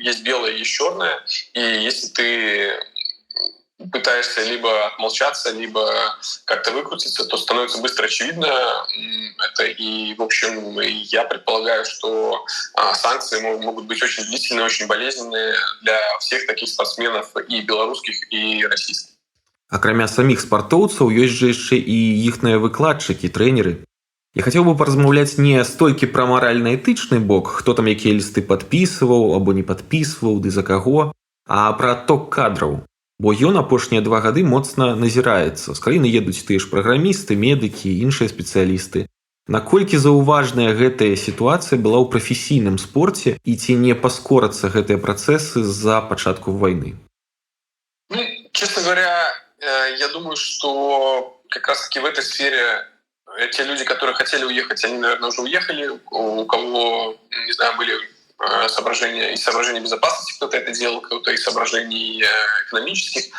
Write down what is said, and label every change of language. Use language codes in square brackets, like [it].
[ru] Есть белое, есть черное. И если ты пытаешься либо отмолчаться, либо как-то выкрутиться, то становится быстро очевидно это. И, в общем, я предполагаю, что санкции могут быть очень длительные, очень болезненные для всех таких спортсменов, и белорусских, и российских. [be] Акрамя саміх спартоўцаў ёсць жа яшчэ і іхныя выкладчыкі, трэнеры. Я хацеў бы паразмаўляць не столькі пра маральна-этычны бок, хто там якія лісты падпісваў або не падпісваў, ды за каго, а пра адток кадраў. Бо ён апошнія 2 гады моцна назіраецца. З краіны едуць тыя ж праграмісты, медыкі, іншыя спецыялісты. Наколькі заўважная гэтая сітуацыя была ў прафесійным спорце і ці не паскорацца гэтыя працэсы з-за пачатку вайны? [ru] Ну, честно говоря, я думаю, что как раз-таки в этой сфере те люди, которые хотели уехать, они, наверное, уже уехали. У кого, не знаю, были соображения безопасности, кто-то это делал, кто-то из соображений экономических.